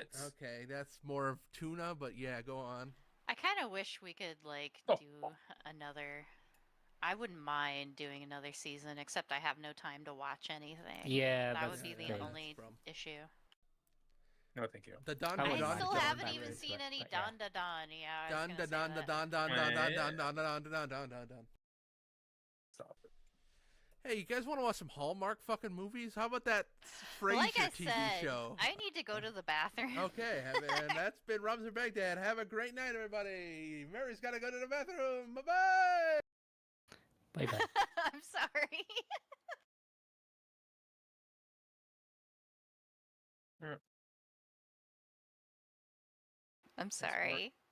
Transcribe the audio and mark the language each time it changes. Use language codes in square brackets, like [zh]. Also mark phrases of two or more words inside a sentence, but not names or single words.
[en] Okay, that's more of tuna, but yeah, go on. I kind of wish we could like Oh. do another. I wouldn't mind doing another season, except I have no time to watch anything. Yeah, that that's would be the the thing. only From. issue. No, thank you. The Don I I would Don still Don haven't Don even Don seen Don, any but yeah. Don Da Don. Yeah, I was Don gonna da say don da that. don don don don don don don don don don. Stop it. Hey, you guys want to watch some Hallmark fucking movies? How about that Frasier Like I TV said, show? I need to go to the bathroom. Okay, and that's been Rums in Baghdad. Have a great night, everybody. Mary's got to go to the bathroom. Bye-bye. Bye-bye. I'm sorry. I'm sorry.